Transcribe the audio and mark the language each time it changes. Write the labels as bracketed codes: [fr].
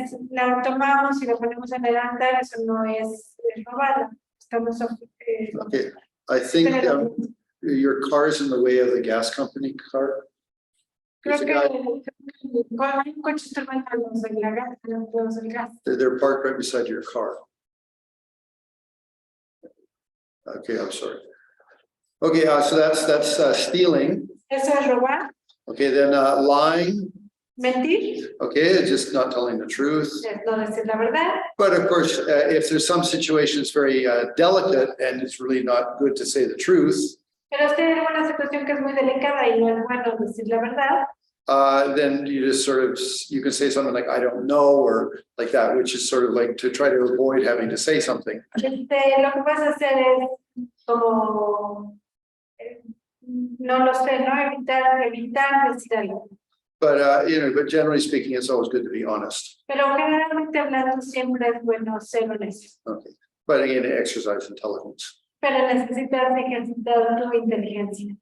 [es] La tomamos y la ponemos en el altar, eso no es robarla. Estamos [en] Okay, I think your car's in the way of the gas company car. [es] creo [en] There's a [es] que [en] guy- [es] hay un coche instrumental, los del gas. [en] They're parked right beside your car. Okay, I'm sorry. Okay, so that's stealing. [es] Eso es robar, [en] Okay, then lying. [es] mentir, [en] Okay, just not telling the truth. [es] es no decir la verdad. [en] But of course, if there's some situations very delicate and it's really not good to say the truth, [es] Pero si hay alguna situación que es muy delicada y no es bueno decir la verdad, [en] then you just you can say something like, "I don't know," or like that, which is sort of like to try to avoid having to say something. [es] lo que puedes hacer es como, no lo sé, no evitar decir algo. [en] But but generally speaking, it's always good to be honest. [es] Pero generalmente hablando siempre es bueno ser honesto. [en] Okay, but again, exercise intelligence. [es] Pero necesitas ejercitar tu inteligencia.